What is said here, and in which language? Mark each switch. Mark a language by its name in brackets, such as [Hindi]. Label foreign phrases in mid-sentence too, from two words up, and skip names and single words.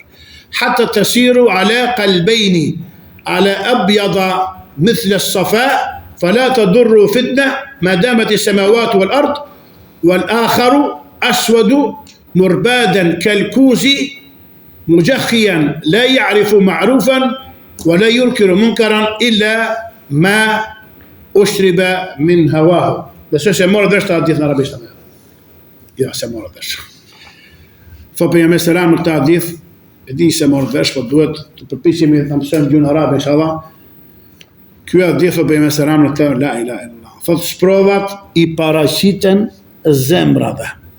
[Arabic] حتى تسير على قلبين على أبيض مثل الصفاء فلا تضر فتنة ما دامت السماوات والأرض والآخر أسود مربادا كالكوز مجخيا لا يعرف معروفا ولا ينكر منكرا إلا ما أشرب من هواه. [Albanian] بس se morë vesh të hadith në arabisht. Ja, se morë vesh. Thot pejgamberi selam në këtë hadith, e di se morë vesh, po duhet të përpiqemi të mësojmë gjuhën arabe inshallah. Ky hadith thot pejgamberi selam në këtë [Arabic] لا إله إلا الله. [Albanian] Thot sprovat i paraqiten zemrave.